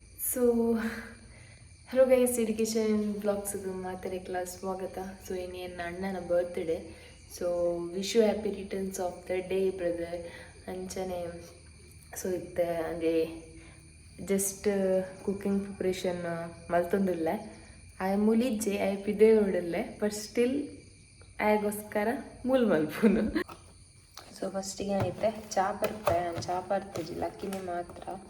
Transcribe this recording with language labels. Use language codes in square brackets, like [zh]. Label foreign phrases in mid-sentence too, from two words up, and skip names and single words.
[en] so hello guys, education blogs [tcy] ಮಾತಾಡಕ್ಲ ಸ್ವಾಗತ. ಸೊ ಇನ್ನೇನು ಅಣ್ಣನ ಬರ್ತ್ಡೇ, ಸೊ [en] wish you happy returns of the day brother [tcy] ಅಂಚನೆ. ಸೊ ಇತ್ತೆ ಅಂದರೆ [en] just cooking preparation [tcy] ಮಲ್ತೊಂದುಲ್ಲ. ಆಯ ಮುಲಿಜ್ಜೆ ಆಯ ಪಿದೆ ಉಡಲ್ಲೆ, [en] but still [tcy] ಆಯಗೋಸ್ಕರ ಮೂಲ್ ಮಲ್ಪುನು. ಸೊ ಫಸ್ಟಿಗೆ ಐತೆ ಚಾ ಬರ್ತೆ, ನಾನು ಚಾ ಬರ್ತಿದ್ದಿಲ್ಲ ಅಕ್ಕಿನೇ ಮಾತ್ರ.